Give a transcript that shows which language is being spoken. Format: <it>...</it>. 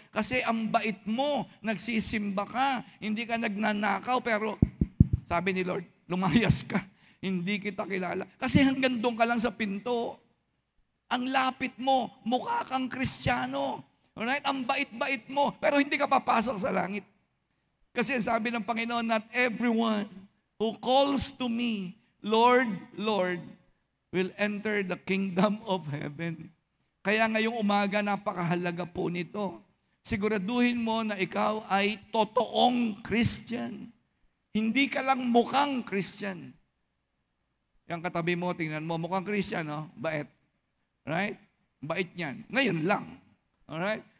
<tl>Kasi ang bait mo, nagsisimba ka, hindi ka nagnanakaw, pero sabi ni Lord, lumayas ka, hindi kita kilala. Kasi hanggang doon ka lang sa pinto. Ang lapit mo, mukha kang Kristiyano. Alright? Ang bait-bait mo, pero hindi ka papasok sa langit. Kasi sabi ng Panginoon,</tl> <en>not everyone who calls to me, Lord, Lord, will enter the kingdom of heaven.</en> <tl>Kaya ngayong umaga, napakahalaga po nito. Siguraduhin mo na ikaw ay totoong Christian. Hindi ka lang mukhang Christian. Yung katabi mo, tingnan mo, mukhang Christian, no? Bait. Right? Bait niyan. Ngayon lang. Alright?</tl>